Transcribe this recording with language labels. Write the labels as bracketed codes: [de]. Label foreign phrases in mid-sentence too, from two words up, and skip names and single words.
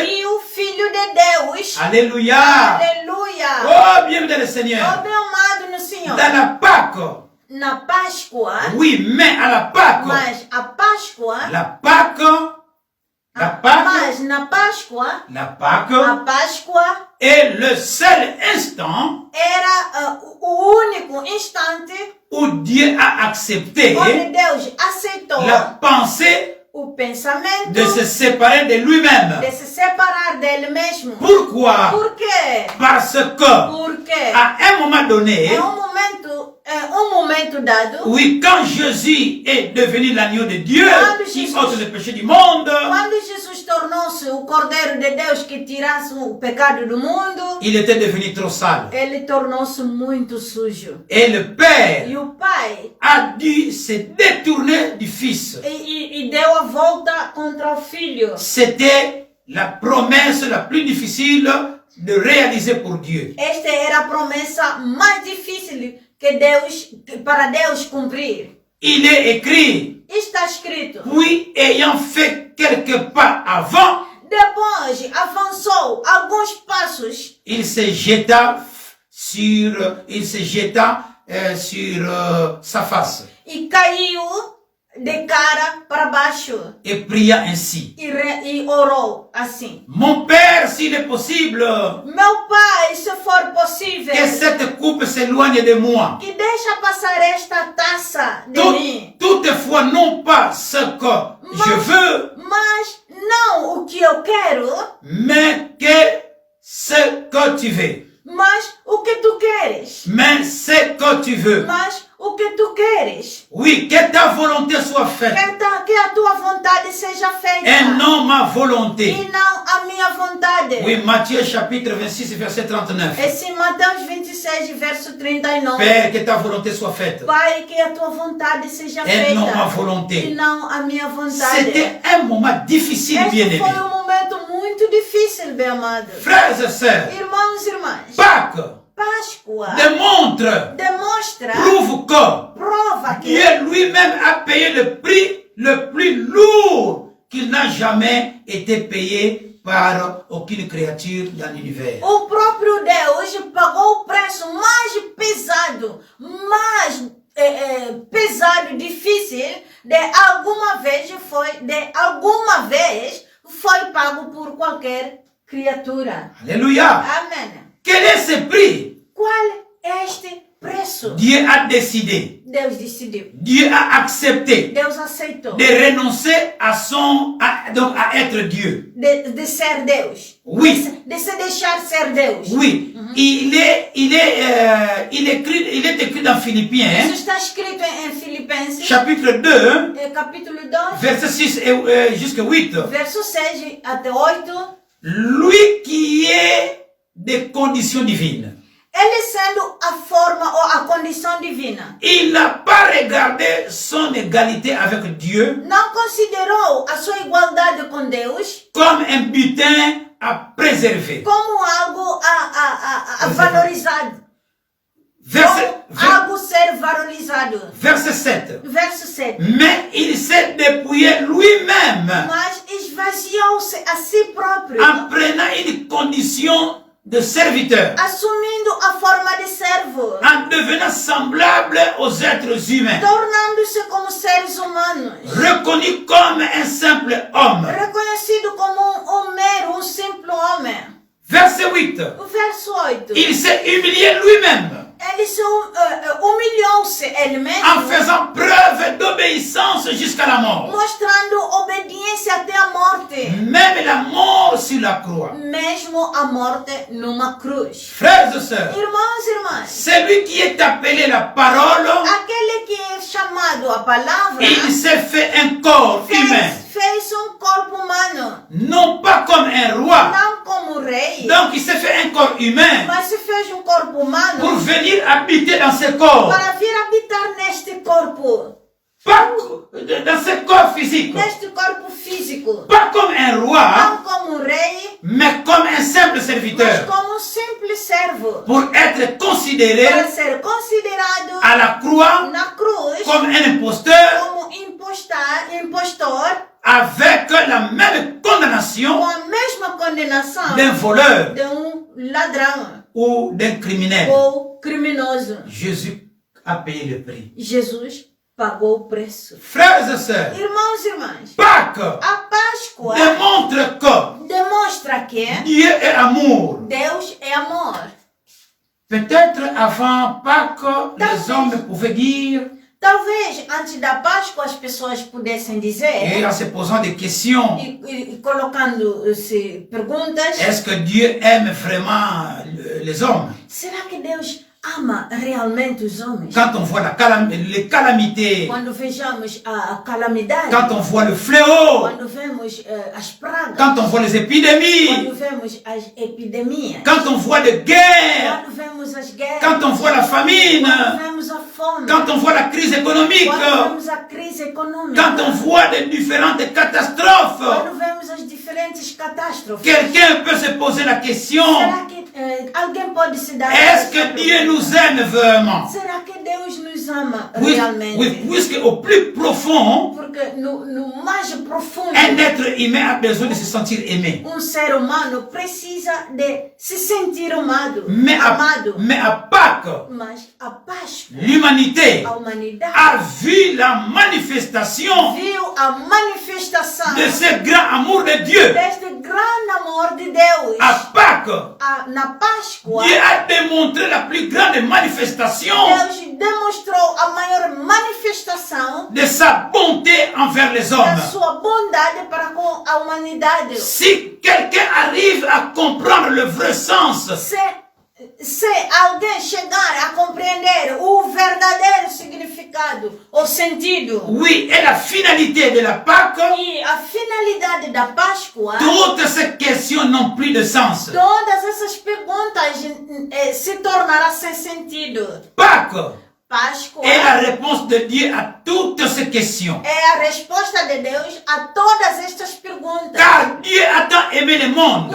[pt] e o Filho de Deus. [fr] Alléluia. [pt] Aleluia! [fr] Oh, bienvenue dans le Oh, Seigneur. [pt] meu amado no Senhor. [fr] Dans la Pâque, [pt] Na Páscoa, [fr] oui, mais à la Pâque, [pt] mas a Páscoa, [fr] la Pâque, [pt] mas na Páscoa, [fr] la Pâque [pt] a Páscoa [fr] est le seul instant [pt] era o único instante [fr] où Dieu a accepté [pt] onde Deus aceitou [fr] la pensée [pt] o pensamento [fr] de se séparer de lui-même. [pt] de se separar dele mesmo. [fr] Pourquoi? [pt] Por quê? [fr] Parce que [pt] Porque [fr] à un moment donné, [pt] em um momento dado, [fr] oui, quand Jésus est devenu l'agneau de Dieu [pt] Quando [fr] qui [pt] Jesus- [fr] ôte le péché du monde, [pt] quando Jesus tornou-se o Cordeiro de Deus que tirasse o pecado do mundo, [fr] il était devenu trop sale. [pt] ele tornou-se muito sujo. [fr] Et le Père [pt] E o Pai [fr] a dû se détourner du Fils. [pt] e deu a volta contra o Filho. [fr] C'était la promesse la plus difficile de réaliser pour Dieu. [pt] Esta era a promessa mais difícil para Deus cumprir. [fr] Il est écrit, [pt] Está escrito. [fr] puis ayant fait quelques pas avant, [pt] Depois avançou alguns passos [fr] il se jeta sur sa face [pt] e caiu de cara para baixo [fr] et pria ainsi. [pt] e orou assim: [fr] Mon Père, s'il est possible, [pt] Meu Pai, se for possível, [fr] que cette coupe s'éloigne de moi. [pt] que deixa passar esta taça de mim, [fr] Toutefois, non pas ce que je veux, [pt] mas não o que eu quero, [fr] mais que ce que tu veux. [pt] mas o que tu queres. [fr] Mais ce que tu veux. [pt] Mas o que tu queres. [fr] Oui, que ta volonté soit faite. [pt] Que a tua vontade seja feita. [fr] Et non ma volonté. [pt] E não a minha vontade. [fr] Oui, Matthieu chapitre 26, verset 39. [pt] Esse Mateus 26, verso 39. [fr] Père, que ta volonté soit faite. [pt] Pai, que a tua vontade seja [fr] Et [pt] feita. [fr] non ma [pt] E [fr] volonté. [pt] não a minha vontade. [fr] C'était un moment difficile, [pt] Este [fr] bien-aimé. [pt] foi um momento muito difícil, bem amado. [fr] Frères et sœurs, [pt] Irmãos e irmãs. [fr] Pâques [pt] Páscoa [fr] démontre, [pt] demonstra, [fr] prouve que [pt] prova que [fr] Dieu lui-même a payé le prix le plus lourd qu'il n'a jamais été payé par aucune créature dans l'univers. [pt] O próprio Deus pagou o preço mais pesado, mais pesado, difícil, de alguma vez foi pago por qualquer criatura. [fr] Alléluia. [pt] Amém. [fr] Quel est ce prix? [pt] Qual é este preço? [fr] Dieu a décidé. [pt] Deus decidiu. [fr] Dieu a accepté [pt] Deus aceitou [fr] de renoncer à être Dieu. [pt] de ser Deus. [fr] Oui. [pt] De se deixar ser Deus. [fr] Oui. Il est écrit dans Philippiens, [pt] Isso está escrito em Filipenses, [fr] chapitre 2, [pt] capítulo 2, [fr] verset 6 jusqu'à 8. [pt] verso 6 até 8. [fr] Lui qui est des conditions divines. [pt] Ele sendo a forma ou a condição divina, [fr] Il n'a pas regardé son égalité avec Dieu [pt] não considerou a sua igualdade com Deus [fr] comme un butin à préserver. [pt] como algo a valorizado, como algo ser valorizado. [fr] Verset 7. [pt] Verso 7. [fr] Mais il s'est dépouillé lui-même [pt] Mas esvaziou-se a si próprio, [fr] en prenant une condition de serviteur, [pt] assumindo a forma de servo, [fr] en devenant semblable aux êtres humains, [pt] tornando-se como seres humanos, [fr] reconnu comme un simple homme. [pt] reconhecido como mero, simples homem. [fr] Verset 8. [pt] O verso 8. [fr] Il s'est humilié lui-même [pt] Ele se humilhou-se ele mesmo, [fr] en faisant preuve d'obéissance jusqu'à la mort. [pt] mostrando obediência até a morte, [fr] Même la mort sur la croix. [pt] mesmo a morte numa cruz. [fr] Frères et sœurs, [pt] Irmãos e irmãs, [fr] celui qui est appelé la parole, [pt] aquele que é chamado a palavra [fr] il s'est fait un corps humain, [pt] fez corpo humano, [fr] non pas comme un roi. [pt] não como rei, [fr] Donc il s'est fait un corps humain [pt] mas se fez corpo humano [fr] pour venir habiter dans ce corps, [pt] para vir habitar neste corpo, [fr] pas dans ce corps physique, [pt] neste corpo físico, [fr] pas comme un roi, [pt] não como rei, [fr] mais comme un simple [pt] mas [fr] serviteur, [pt] como simples servo, [fr] pour être considéré [pt] para ser considerado [fr] à la croix [pt] na cruz [fr] comme un imposteur [pt] como impostor, [fr] avec la même [pt] com [fr] condamnation [pt] a mesma condenação [fr] d'un voleur [pt] de ladrão [fr] ou d'un criminel. [pt] ou criminoso. [fr] Jésus a payé le prix. [pt] Jesus pagou o preço. [fr] Frères et sœurs, [pt] Irmãos e irmãs, [fr] Pâques [pt] a Páscoa [fr] démontre que [pt] demonstra que [fr] Dieu est amour. [pt] Deus é amor. [fr] Peut-être avant Pâques, les hommes pouvaient dire, [pt] Talvez antes da Páscoa as pessoas pudessem [fr] et [pt] dizer, [fr] en se posant des questions, [pt] e colocando-se perguntas, [fr] est-ce que Dieu aime vraiment les hommes? [pt] será que Deus ama realmente os homens? [fr] Quand on voit les calamités, [pt] Quando vejamos a calamidade, [fr] quand on voit le fléau, [pt] quando vemos as pragas, [fr] quand on voit les épidémies, [pt] quando vemos as epidemias, [fr] quand on voit les guerres, [pt] quando vemos as guerras, [fr] quand on voit la famine, [pt] quando vemos a fome, [fr] quand on voit la crise économique, [pt] quando vemos a crise econômica, [fr] quand on voit les différentes catastrophes, [pt] quando vemos as diferentes catástrofes, [fr] quelqu'un peut se poser la question, [pt] será que alguém pode se dar [fr] est-ce que Dieu nous aime vraiment? [pt] Será que Deus nos ama [fr] Oui, [pt] realmente? [fr] puisque au plus profond, [pt] Porque no mais profundo, [fr] un être humain a besoin de se sentir aimé. [pt] ser humano precisa de se sentir amado. [fr] Mais à Pâques, [pt] Mas a Páscoa, [fr] l'humanité [pt] a humanidade, [fr] a vu la manifestation [pt] viu a manifestação [fr] de ce grand amour de Dieu. [pt] deste grande amor de Deus. [fr] À Pâques, [pt] Na Páscoa, [fr] Dieu a démontré la plus grande manifestation [pt] Deus demonstrou a maior manifestação [fr] de sa bonté envers les [pt] da [fr] hommes. [pt] sua bondade para com a humanidade. [fr] Si quelqu'un arrive à comprendre le vrai sens [pt] Se alguém chegar a compreender o verdadeiro significado, o sentido, [fr] oui, et la finalité de la Pâque, [pt] e a finalidade da Páscoa, [fr] toutes ces questions n'ont plus de sens. [pt] todas essas perguntas se tornarão sem sentido. [fr] Pâques [pt] Páscoa [fr] est la réponse de Dieu à toutes ces questions. [pt] é a resposta de Deus a todas estas perguntas. [fr] Car Dieu a tant aimé le monde